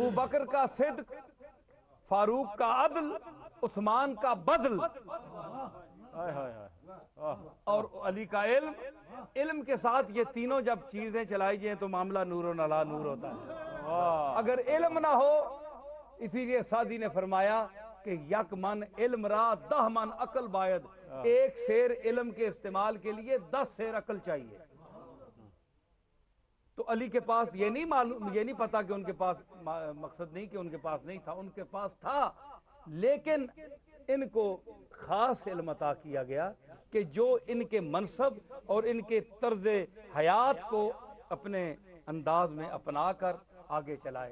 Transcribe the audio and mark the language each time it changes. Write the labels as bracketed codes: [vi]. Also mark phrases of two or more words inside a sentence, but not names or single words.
[ur] ابو بکر کا صدق، فاروق کا عدل، عثمان کا بذل ہائے ہائے ہائے اور علی کا علم، علم کے ساتھ یہ تینوں جب چیزیں چلائی جائیں تو معاملہ نور و نلا نور ہوتا ہے۔ اگر علم نہ ہو، اسی لیے سعدی نے فرمایا کہ [fa] یک من علم را 10 من عقل باید، [ur] ایک سیر علم کے استعمال کے لیے 10 سیر عقل چاہیے۔ تو علی کے پاس یہ نہیں معلوم، یہ نہیں پتا کہ ان کے پاس، مقصد نہیں کہ ان کے پاس نہیں تھا، ان کے پاس تھا، لیکن ان کو خاص علم عطا کیا گیا کہ جو ان کے منصب اور ان کے طرز حیات کو اپنے انداز میں اپنا کر آگے چلائے۔